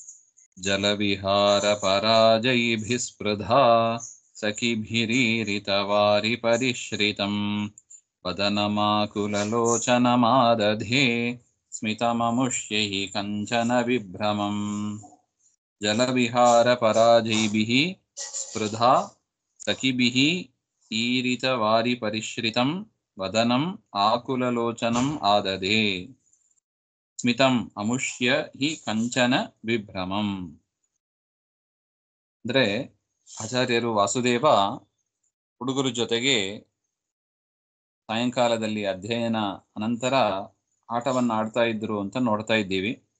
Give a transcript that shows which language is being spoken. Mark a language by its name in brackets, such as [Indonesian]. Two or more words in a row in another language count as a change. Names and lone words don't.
[Sanskrit] जलविहारपराजैभिस्पृधा सखिभिरीरितवारिपरिश्रितं वदनमाकुललोचनमादधे स्मितममुष्यैः कञ्चन विभ्रमम्. जलविहारपराजैभिः स्पृधा सखिभिः ईरितवारिपरिश्रितं वदनम् आकुललोचनम् आदधे ಸ್ಮಿತಂ ಅಮುಷ್ಯ ಹಿ ಕಂಚನ ವಿಭ್ರಮಂ. [Kannada] ಅಂದ್ರೆ ಆಚಾರ್ಯರು ವಾಸುದೇವ ಹುಡುಗರ ಜೊತೆಗೆ ಸಾಯಂಕಾಲದಲ್ಲಿ ಅಧ್ಯಯನ ಅನಂತರ ಆಟವನ್ನು ಆಡ್ತಾ ಇದ್ರು ಅಂತ ನೋಡ್ತಾ ಇದ್ದೀವಿ.